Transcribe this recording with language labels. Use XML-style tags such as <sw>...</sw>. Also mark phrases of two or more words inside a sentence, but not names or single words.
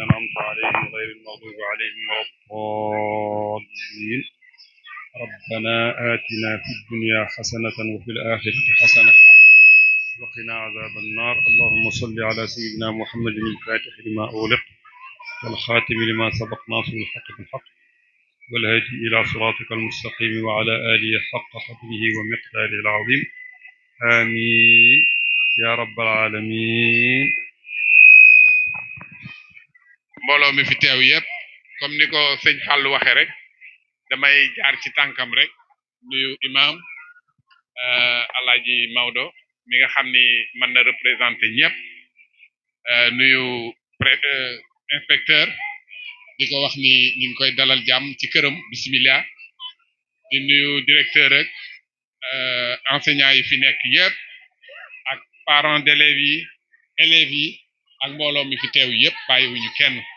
<ar>أنعمت عليهم غير المغضوب عليهم ولا الضالين ربنا آتنا في الدنيا حسنة وفي الآخرة حسنة وقنا عذاب النار اللهم صل على سيدنا محمد الفاتح لما أغلق والخاتم لما سبق ناصر الحق بالحق والهادي إلى صراطك المستقيم وعلى آله حق قدره ومقداره العظيم آمين يا رب العالمين.</ar> <wo>mbooloo mi fi teew yëpp comme ni ko sëñ Fallou waxe rek damay jaar ci tànkam rek nuyu imam Alaaji Maodo mi nga xam ni mën na représenter ñëpp nuyu inspecteur di ko wax ni ñu ngi koy dalal jàmm ci këram bismillah di nuyu directeur rek enseignants yi fi nekk yëpp ak</wo> <fr>parents d'élèves</fr> <wo>yi élèves yi ak mbooloo mi fi teew yëpp bàyyiwuñu kenn</wo>